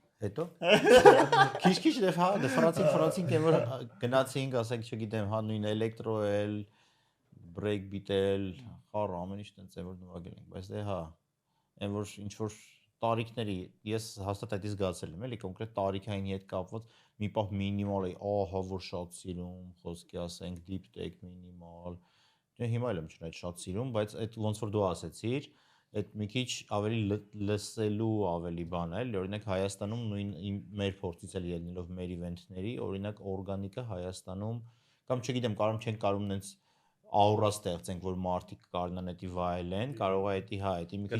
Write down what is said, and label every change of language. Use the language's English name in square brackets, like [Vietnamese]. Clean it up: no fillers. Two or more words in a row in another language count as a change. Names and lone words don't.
[Armenian] Հետո քիչ-քիչ դե հա, դե ֆրանսին կեն որ գնացինք, ասենք, չգիտեմ, հա նույն էլեկտրո էլ, breakbeat էլ, խառ ամեն ինչ տենց է որ նվագել ենք, բայց դե հա, այն որ ինչ որ տարիքների ես հաստատ այդից զգացել եմ, էլի կոնկրետ տարիքային հետ կապված մի պահ մինիմալ էի, ահա որ շատ սիրում, խոսքի ասենք [English] deep tech minimal։ [Armenian] Դե հիմա էլ եմ չնայած շատ սիրում, բայց այդ ոնց որ դու ասեցիր, այդ մի քիչ ավելի լսելու ավելի բան է, էլի օրինակ Հայաստանում նույն մեր փորձից էլ ելնելով մեր իվենթների, օրինակ օրգանիկը Հայաստանում կամ չգիտեմ, կարող չենք կարում նենց աուրա ստեղծենք, որ մարդիկ կարողանան դա վայելեն, կարող է դա հա, դա մի քիչ